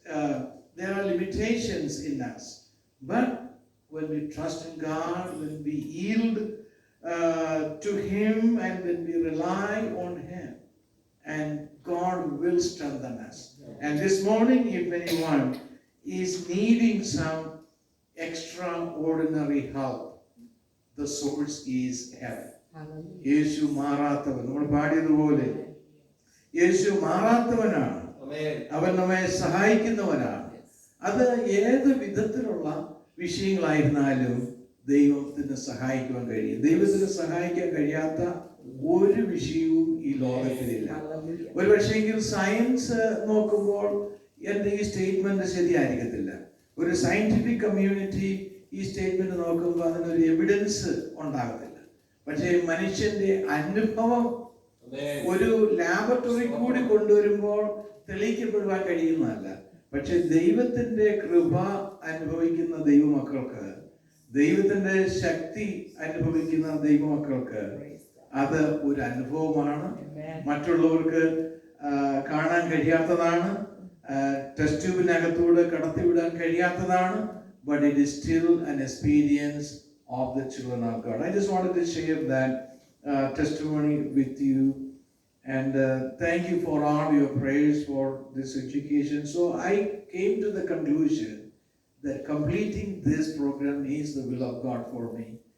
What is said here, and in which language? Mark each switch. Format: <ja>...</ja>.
<en>There are limitations in us. But when we trust in God, when we yield to Him, and when we rely on Him, and God will strengthen us. And this morning, if anyone is needing some extraordinary help, the source is heaven.</en> <ml>യേശു മാറാത്തവൻ, നമ്മൾ പാടിയതുപോലെ യേശു മാറാത്തവനാണ്, അവൻ നമ്മെ സഹായിക്കുന്നവനാണ്. അത് ഏത് വിധത്തിലുള്ള വിഷയങ്ങളായിരുന്നാലും ദൈവത്തിന് സഹായിക്കുവാൻ കഴിയും. ദൈവത്തിന് സഹായിക്കാൻ കഴിയാത്ത ഒരു വിഷയവും ഈ ലോകത്തിലില്ല. ഒരു പക്ഷേങ്കിൽ സയൻസ് നോക്കുമ്പോൾ എൻ്റെ ഈ സ്റ്റേറ്റ്മെന്റ് ശരിയായിരിക്കത്തില്ല. ഒരു സയന്റിഫിക് കമ്മ്യൂണിറ്റി ഈ സ്റ്റേറ്റ്മെന്റ് നോക്കുമ്പോൾ അതിനൊരു എവിഡൻസ് ഉണ്ടാകത്തില്ല. പക്ഷേ മനുഷ്യന്റെ അനുഭവം ഒരു ലാബറട്ടറി കൂടി കൊണ്ടുവരുമ്പോൾ തെളിയിക്കപ്പെടുവാൻ കഴിയുന്നതല്ല. പക്ഷെ ദൈവത്തിന്റെ കൃപ അനുഭവിക്കുന്ന ദൈവമക്കൾക്ക്, ദൈവത്തിന്റെ ശക്തി അനുഭവിക്കുന്ന ദൈവമക്കൾക്ക് അത് ഒരു അനുഭവമാണ്. മറ്റുള്ളവർക്ക് കാണാൻ കഴിയാത്തതാണ്, ടെസ്റ്റ് ട്യൂബിനകത്തൂടെ കടത്തിവിടാൻ കഴിയാത്തതാണ്.</ml> <en>But it is still an experience of the children of God. I just wanted to share that testimony with you. And thank you for all your prayers for this education. So I came to the conclusion that completing this program is the will of God for me.</en>